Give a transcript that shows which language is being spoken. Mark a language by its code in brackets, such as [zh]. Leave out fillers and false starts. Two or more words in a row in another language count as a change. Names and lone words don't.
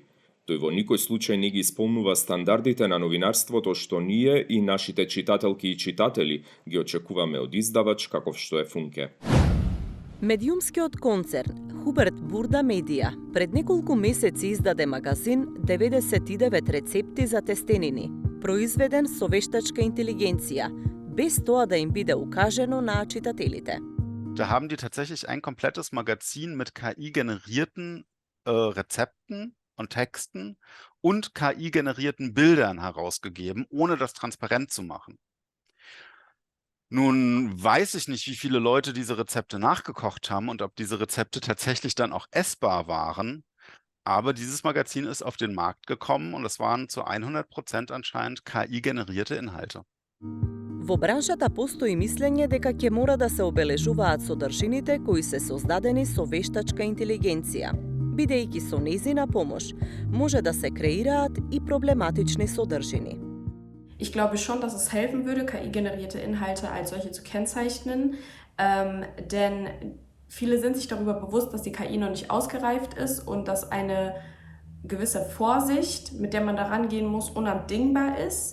[mk] Тој во никој случај не ги исполнува стандардите на новинарството што ние и нашите читателки и читатели ги очекуваме од издавач каков што е Функе. Медиумскиот концерн Хуберт Бурда Медија пред неколку месеци издаде магазин 99 рецепти за тестенини, произведен со вештачка интелигенција, без тоа да им биде укажено на читателите. [de] Da haben die tatsächlich ein komplettes Magazin mit KI-generierten Rezepten und Texten und KI-generierten Bildern herausgegeben, ohne das transparent zu machen. Nun weiß ich nicht, wie viele Leute diese Rezepte nachgekocht haben und ob diese Rezepte tatsächlich dann auch essbar waren, aber dieses Magazin ist auf den Markt gekommen und es waren zu 100% anscheinend KI-generierte Inhalte. [mk] Во браншата постои мислење дека ќе мора да се обележуваат содржините кои се создадени со вештачка интелигенција, бидејќи со нејзина помош може да се креираат и проблематични содржини. [de] Ich glaube schon, dass es helfen würde, KI-generierte Inhalte als solche zu kennzeichnen, denn viele sind sich darüber bewusst, dass die KI noch nicht ausgereift ist und dass eine gewisse Vorsicht, mit der man da rangehen muss, unabdingbar ist.